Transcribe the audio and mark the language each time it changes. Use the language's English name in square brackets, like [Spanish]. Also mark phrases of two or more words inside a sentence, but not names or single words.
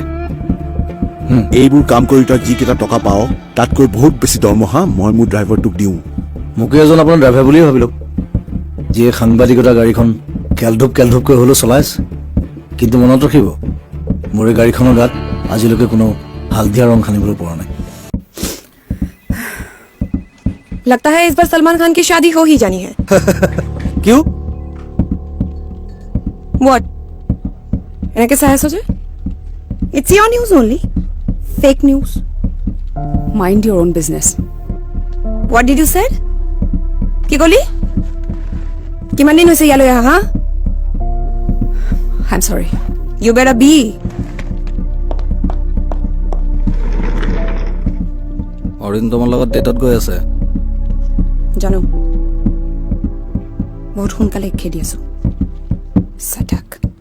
[Assamese] এইবোৰ কাম কৰি তই যিকেইটা টকা পাৱ তাতকৈ বহুত বেছি দৰমহা মই মোৰ ড্ৰাইভাৰটোক দিওঁ। মোকে এজন আপোনাৰ ড্ৰাইভাৰ বুলিয়ে ভাবি লওক, যিয়ে সাংবাদিকতা গাড়ীখন কেলধুপকৈ হ'লেও চলাইছে। কিন্তু মনত ৰাখিব, মোৰ এই গাড়ীখনৰ গাত আজিলৈকে কোনো হালধীয়া ৰং সানিবলৈ পৰা নাই। [Hindi] लगता है इस बार सलमान खान की शादी हो ही जानी है। क्यों? [English] What? [Assamese] এনেকে চাই আছো যে? [English] It's your news only. Fake news. Mind your own business. What did you say? [Assamese] কি কলি? কিমান দিন হৈছে ইয়ালৈ আহা? [English] I'm sorry. You better be. [Assamese] অৰিন্দমৰ লগত ডেটত গৈ আছে। জানো, বহুত সোনকালে খেদি আছো। চাটাক।